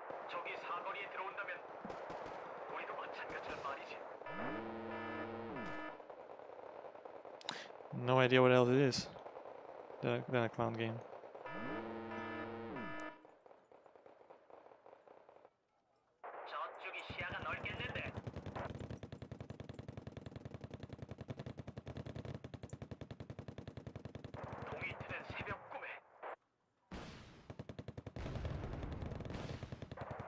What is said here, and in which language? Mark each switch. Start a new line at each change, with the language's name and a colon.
Korean: 적이 사거리에 들어온다면 우리도 마찬가지란 말이지.
English: No idea what else it is than a clown game.
Korean: 저쪽이 시야가 넓겠는데. 동이 트는 새벽 꿈에.